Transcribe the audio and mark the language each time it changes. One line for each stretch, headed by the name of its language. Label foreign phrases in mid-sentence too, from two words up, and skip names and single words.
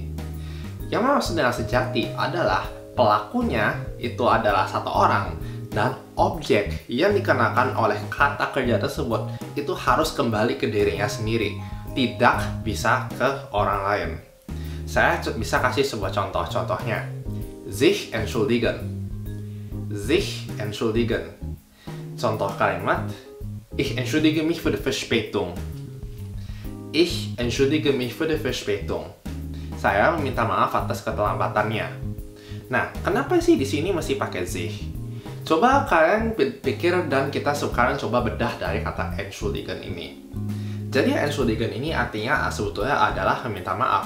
Indonesian: Yang maksud dengan sejati adalah pelakunya itu adalah satu orang dan objek yang dikenakan oleh kata kerja tersebut itu harus kembali ke dirinya sendiri, tidak bisa ke orang lain. Saya bisa kasih sebuah contohnya.
German: Sich entschuldigen. Sich entschuldigen.
Indonesian: Contoh kalimat,
German: ich entschuldige mich für die Verspätung. Ich entschuldige mich für die Verspätung.
Indonesian: Saya meminta maaf atas keterlambatannya. Nah, kenapa sih di sini mesti pakai sich? Coba kalian pikir dan kita sekarang coba bedah dari kata entschuldigen ini. Jadi entschuldigen ini artinya sebetulnya adalah meminta maaf.